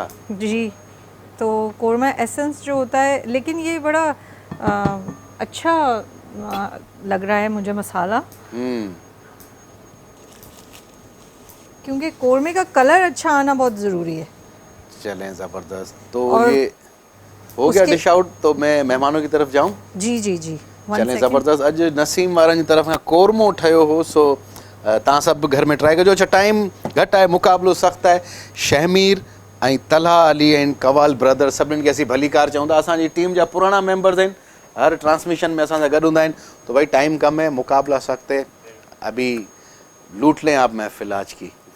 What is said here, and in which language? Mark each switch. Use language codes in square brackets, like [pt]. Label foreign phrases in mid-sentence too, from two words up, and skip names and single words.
[hi] जी, तो कोरमा एसेंस जो होता है, लेकिन ये बड़ा अच्छा लग रहा है मुझे मसाला, क्योंकि कोरमे का कलर अच्छा आना बहुत ज़रूरी है। चलें, ज़बरदस्त। तो ये हो गया [en] dish out, [hi] तो मैं मेहमानों की तरफ जाऊं? जी जी जी, चलें, ज़बरदस्त। [sd] अॼु नसीम वारनि जी तरफ खां कोरमो ठहियो हो, सो तव्हां सभु घर में ट्राई कजो। अच्छा, टाइम घटि आहे, मुक़ाबिलो सख़्तु आहे। शहमीर ऐं तलहा अली एंड कवाल ब्रदर सभिनीनि खे असीं भलीकार चऊं था। असांजी टीम जा पुराना मेंबर्स आहिनि, हर ट्रांसमिशन में असां सां गॾु हूंदा आहिनि। [hi] तो भाई टाइम कम है, मुक़ाबला सख़्तु है, अभी लूट लें आप महफिल आज की।